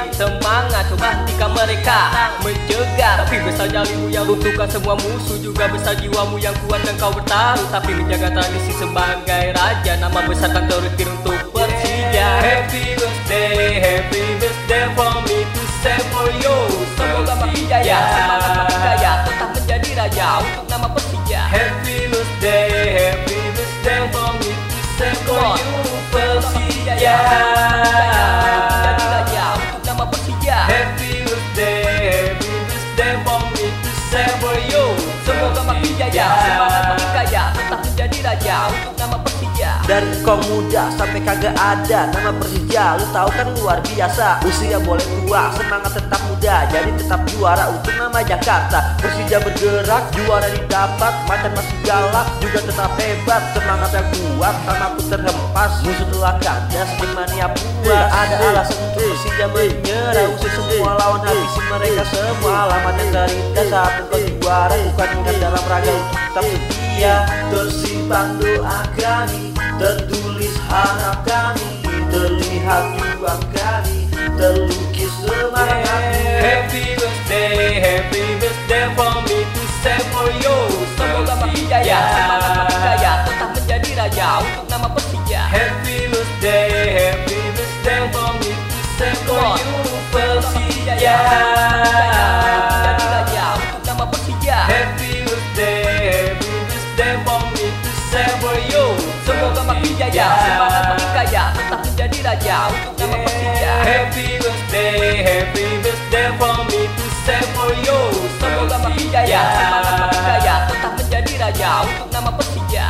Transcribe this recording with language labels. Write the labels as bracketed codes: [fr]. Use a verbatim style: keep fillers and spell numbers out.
[id] Semangat, coba hentikan mereka mencegah, tapi besar nyalimu yang runtuhkan semua musuh, juga besar jiwamu yang kuat dan kau bertaruh, tapi menjaga tradisi sebagai raja. Nama besar kan terukir untuk Persija. [en] Happy birthday, happy birthday for me to say for you. [id] Semoga makin jaya, semangat makin jaya, tetap menjadi raja untuk nama Persija. [en] Happy birthday, happy birthday for me to say for you. [id] Persija, menjadi raja untuk nama Persija. [en] Happy birthday, happy birthday for me to say for you. [id] Semoga makin jaya, semangat makin kaya, tetap menjadi raja untuk nama Persija. Dari kau muda sampai kagak ada, nama Persija lu tahu kan luar biasa. Usia boleh tua, semangat tetap muda, jadi tetap juara untuk nama Jakarta. Persija bergerak, juara didapat, macan masih galak, juga tetap hebat. Semangat yang kuat, sama pun terhempas, musuh telah kandas, Jackmania puas. Ada alasan untuk Persija menyerah, usir semua lawan, habisi mereka semua. Alamat yang terindah saat engkau juara, bukan ingat dalam raga untuk tetap setia. Tersimpan doa kami, tertulis harap kami, terlihat juang kami, terlukis semangat kami. [en] Happy birthday, happy birthday for me to say for you. [id] Semoga makin jaya, semangat makin jaya, tetap menjadi raja untuk nama Persija. [en] Happy birthday, happy birthday for me to say for you. [id] Persija, menjadi raja untuk nama Persija. [en] Happy birthday, happy birthday for me to say for you. [id] Semoga makin jaya, semangat makin kaya, tetap menjadi raja untuk nama Persija. [en] Happy birthday, happy birthday for me to say for you. [id] Semoga makin jaya, semangat makin kaya, tetap menjadi raja untuk nama Persija.